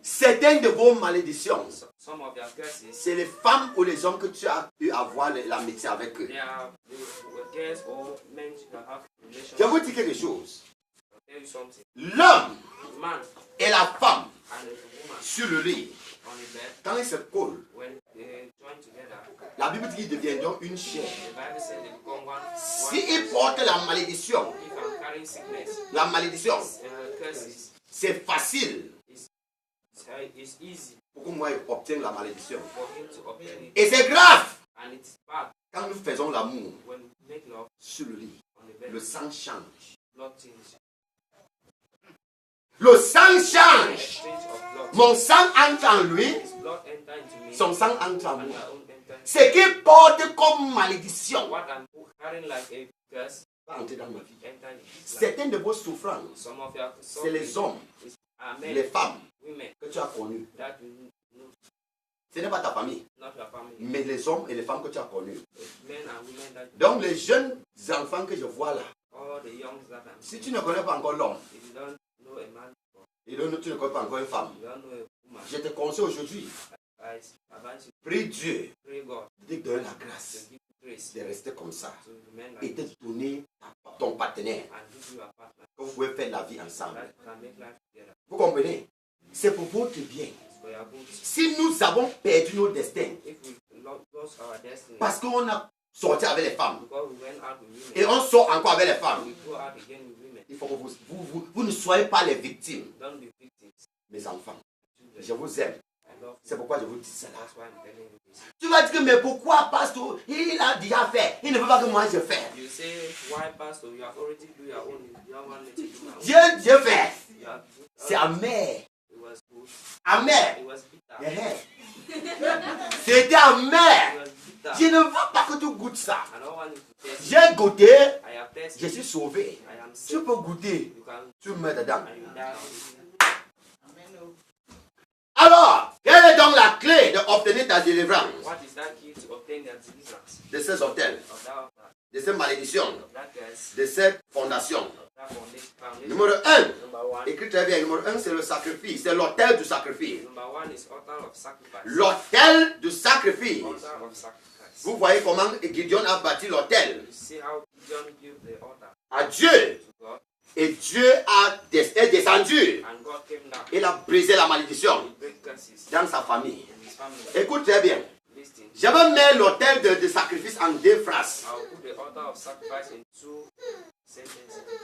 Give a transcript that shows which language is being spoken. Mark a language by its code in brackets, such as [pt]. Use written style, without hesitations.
[fr] Certaines de vos malédictions, [en] Some of your curses, [fr] c'est les femmes ou les hommes que tu as eu à voir l'amitié avec eux. [en] they are the girls or men you have relations. [fr] Je vous dis quelque chose. [en] I'll tell you something. [fr] L'homme [en] Man [fr] et la femme [en] and a woman [fr] sur le lit, [en] on the bed, [fr] quand ils se collent, [en] when they join together, [fr] la Bible dit qu'ils deviendront une chair. [en] the Bible says they become one. [fr] S'ils portent la malédiction, [en] If I'm carrying sickness, [fr] la malédiction, [en] curses, [fr] c'est facile [en] it's easy [fr] pour que moi obtienne la malédiction. [en] for him to obtain it, [fr] Et c'est grave [en] and it's bad [fr] quand nous faisons l'amour [en] when we make love [fr] sur le lit. [en] on the bed. [fr] Le sang change. [en] Blood change. [fr] Le sang change. [en] Exchange of blood. [fr] Mon sang entre en lui, [en] His blood enter into me, [fr] son sang entre en [en] and [fr] moi. [en] my own enter. [fr] Ce qui porte comme malédiction [en] What I'm carrying like a curse [fr] va entrer dans ma vie. [en] enter in his life. [fr] Certaines de vos souffrances, [en] Some of your [fr] c'est les hommes, [en] are [fr] les [en] men, [fr] femmes [en] women [fr] que tu as connus. [en] that you know, [fr] Ce n'est pas ta famille, [en] not your family, [fr] mais les hommes et les femmes que tu as connus. [en] men and women that [fr] Donc les jeunes enfants que je vois là, [en] all the young that I'm [fr] si tu ne connais pas encore l'homme, [en] if you don't know a man before, [fr] et donc tu ne connais pas encore une femme, [en] you don't know a woman, [fr] je te conseille aujourd'hui, [en] I advise you [fr] prie Dieu [en] pray God [fr] de te donner la [en] to [fr] grâce [en] give you grace [fr] de rester comme ça [en] to remain [fr] et [en] like [fr] de [en] this [fr] donner ton partenaire, [en] and give you a partner [fr] que vous pouvez faire la vie ensemble. [en] that can make life together. [fr] Vous comprenez? C'est pour votre bien. [en] It's for your good. [fr] Si nous avons perdu nos destins, [en] If we lost our destiny [fr] parce qu'on a sorti avec les femmes, [en] because we went out with [fr] et [en] women, [fr] on sort encore avec les femmes, [en] we go out again with women, [fr] il faut que vous ne soyez pas les victimes, [en] don't be victims. [fr] mes enfants. [en] Children. [fr] Je vous aime. [en] I love [fr] C'est [en] you. [fr] pourquoi je vous dis cela. [en] That's why I'm telling you this. [fr] Tu vas dire que mais pourquoi pasteur, il a déjà fait. Il ne veut pas que moi je fasse. [en] You say, why pastor, you have already do your own. You don't want me to do my own. [fr] Dieu fait. [en] You have, [fr] C'est amer. [en] it was good. [fr] Amer. [en] It was bitter. [fr] C'était [en] It [fr] amer. [en] was bitter. [fr] Je ne veux pas que tu goûtes ça. [en] I don't want you to taste it. [fr] J'ai goûté. [en] I have tasted. [fr] Je suis sauvé. [en] I am [fr] Tu [en] sick. [fr] peux goûter. [en] You can [fr] Tu meurs dedans. [en] and you die. [fr] Alors, quelle est donc la clé d'obtenir ta délivrance [en] What is that key to obtain their deliverance? [fr] de ces hôtels, [en] Of that, [fr] de ces malédictions, [en] of that curse, [fr] de cette fondation? [en] of that foundation. [fr] Numéro 1, [en] Number one. [fr] écrit très bien, numéro 1 c'est le sacrifice, c'est l'autel du sacrifice. [en] Number one is altar of sacrifice. [fr] L'autel du sacrifice. [en] Altar of sacrifice. [fr] Vous voyez comment Gideon a bâti l'autel [en] You see how John built the altar [fr] à Dieu. [en] to God, [fr] Et Dieu est descendu. [en] and God came down. [fr] Il a brisé la malédiction [en] He break curses [fr] dans sa famille. [en] in his family. [fr] Écoute très bien. [en] Listen, [fr] Je vais mettre l'autel de sacrifice en deux phrases. [en] I'll put the altar of sacrifice in two sentences,